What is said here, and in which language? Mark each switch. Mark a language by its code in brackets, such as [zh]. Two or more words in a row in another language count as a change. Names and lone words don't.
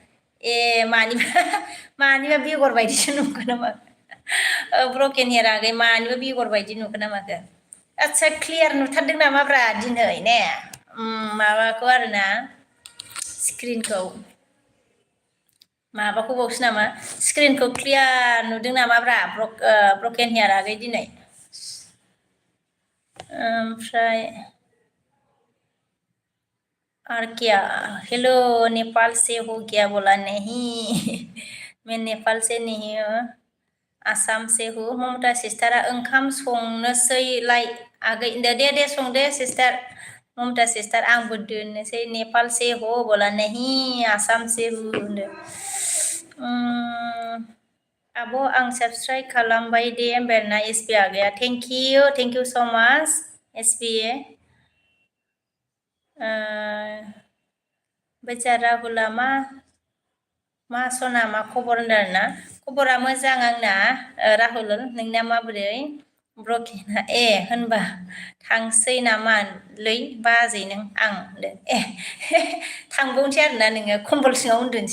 [brx] मानिबा बेगर बायदिसो नुखो नामा [en] broken hair [brx] आगै मानिबा बेगर बायदि नुखो ना माखो आदसा क्लियार नुथारदों नामाब्रा दिनै ने माबाखौ आरोना स्क्रिनखौ माबाखौ बावसो नामा स्क्रिनखौ क्लियार नुदों नामाब्रा [en] broken hair [brx] आगै दिनै ओमफ्राय [hi] और क्या हेलो नेपाल से हो क्या बोला नहीं मैं नेपाल से नहीं हूँ आसाम से हूँ [brx] ममता सिस्टारा ओंखाम संनोसैलाय आगै दे संदे सिस्टार ममता सिस्टार आंबो दोननोसै [hi] नेपाल से हो बोला नहीं आसाम से हूँ होनदो [brx] आब' आं साबस्क्राइब खालामबाय दे होनबाय आरोना एसबि आगैया [en] thank you so much [brx] एसबि ओमफ्राय जोंहा राहुला मा सना मा खबर होनदों आरोना खबरा मोजां आंना राहुल नोंना माबोरै ब्रकेना होनबा थांसै नामालै बाजै नों आं होनदों थांबावनोसै आरोना नोङो कम्बल सिङाव उन्दुनोसै